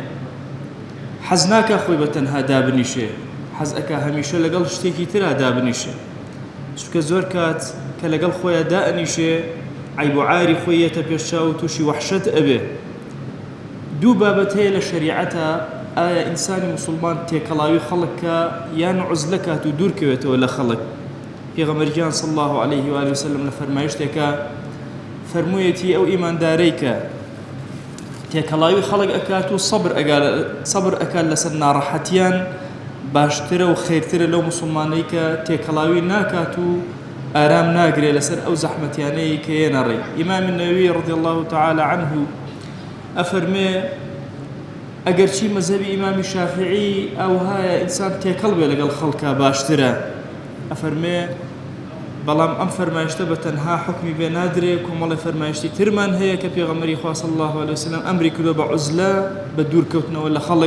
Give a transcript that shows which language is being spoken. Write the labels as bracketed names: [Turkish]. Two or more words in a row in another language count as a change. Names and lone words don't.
[Central Kurdish] حەز ناکا خۆی بە تەنها دابنیشێ، حەز ئەکا هەمیشە لەگەڵ شتێکی ترا دابنیشێ، چونکە زۆر کات کە لەگەڵ خۆیان دائەنیشێ عیب و عاری خۆی یەتە پێشچاو و تووشی وەحشەت ئەبێ. دوو بابەت هەیە لە شەریعەتە: ئایا ئینسانی موسڵمان تێکەڵاوی خەڵکە یان عوزلە کات و دوورکەوێتەوە لە خەڵک؟ پێغەمبەرگیان [Arabic] صلی الله عليه وآله وسلم [Central Kurdish] لە فەرمایشتێکە فەرموویەتی ئەو ئیماندارەی کە تێکەڵاوی خەڵک ئەکات و سەبر ئەکات لەسەر ناڕەحەتیان باشترە و خێرترە لەو موسڵمانەی کە تێکەڵاوی ناکات و ئارام ناگرێت لەسەر ئەو زەحمەتیانەی کە ێنەڕێ. ئیمامی نەووی [Arabic] رضی الله تعالى عنه [Central Kurdish] ئەفەرمێ ئەگەرچی مەذهبی ئیمامی شافعی ئەوهایە ئینسان تێکەڵ بێ لەگەڵ خەڵکە باشترە، ئەفەرمێ بەڵام ئەم فەرمایشتە بە تەنها حکمی بێ نادرێ، کۆمەڵی فەرمایشتی ترمان هەیە کە پێغەمبەری خوا [Arabic] صلی الله عليه وسلم [Central Kurdish] ئەمری کردووە بە عوزلە، بە دوورکەوتنەوە لە خەڵک.